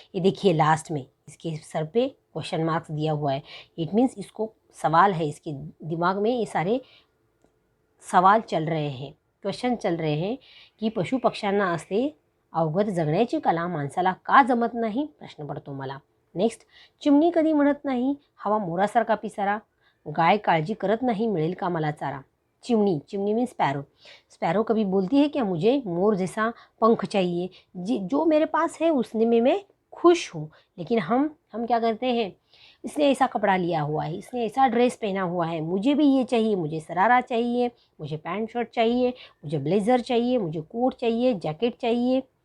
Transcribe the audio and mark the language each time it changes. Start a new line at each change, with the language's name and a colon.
Hindi: ये देखिए लास्ट में इसके सर पे क्वेश्चन मार्क्स दिया हुआ है। इट मीन्स इसको सवाल है, इसके दिमाग में ये सारे सवाल चल रहे हैं, क्वेश्चन चल रहे हैं की
Marathi: पशु पक्ष्यांना असते अवगत जगण्याची कला, माणसाला का जमत नाही प्रश्न पडतो मला। नेक्स्ट, चिमणी कधी म्हणत नाही हवा मोरासारखा पिसारा, गाय काळजी करत नहीं मिळेल का मला चारा।
Hindi: चिमनी मीन्स स्पैरो कभी बोलती है क्या मुझे मोर जैसा पंख चाहिए, जो मेरे पास है उसने में मैं खुश हूँ। लेकिन हम क्या करते हैं, इसने ऐसा कपड़ा लिया हुआ है, इसने ऐसा ड्रेस पहना हुआ है, मुझे भी ये चाहिए, मुझे शरारा चाहिए, मुझे पैंट शर्ट चाहिए, मुझे ब्लेज़र चाहिए, मुझे कोट चाहिए, जैकेट चाहिए।